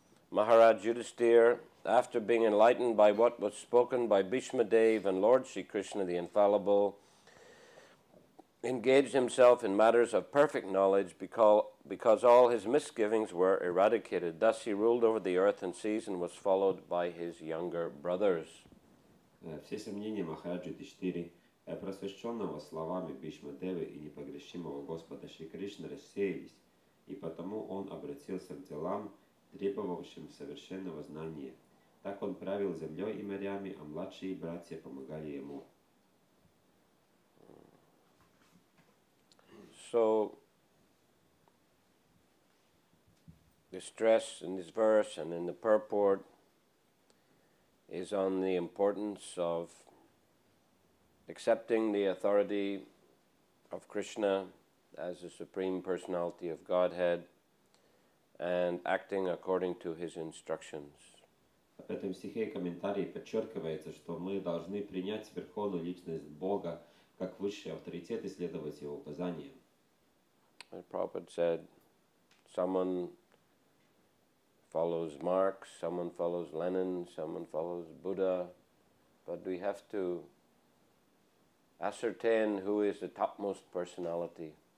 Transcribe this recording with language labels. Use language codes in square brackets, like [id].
[en] Maharaj Yudhisthira, after being enlightened by what was spoken by Bhishma Dev and Lord Sri Krishna the Infallible, engaged himself in matters of perfect knowledge because all his misgivings were eradicated. Thus he ruled over the earth and seas and was followed by his younger brothers. [ru] Все сомнения Махараджи Юдхиштире, просвещенного словами Бхишма Девы и непогрешимого Господа Шри Кришны, рассеялись, и потому он обратился к делам, требовавшим совершенного знания. Так он правил землей и морями, а младшие братья помогали ему. [en] So, the stress in this verse and in the purport is on the importance of accepting the authority of Krishna as the Supreme Personality of Godhead and acting according to his instructions. [ru] В этом стихе и комментарии подчеркивается, что мы должны принять верховную личность Бога как высший авторитет и следовать его указаниям. [en] Prabhupada said, someone follows Marx, someone follows Lenin, someone follows Buddha, but we have to ascertain who is the topmost personality.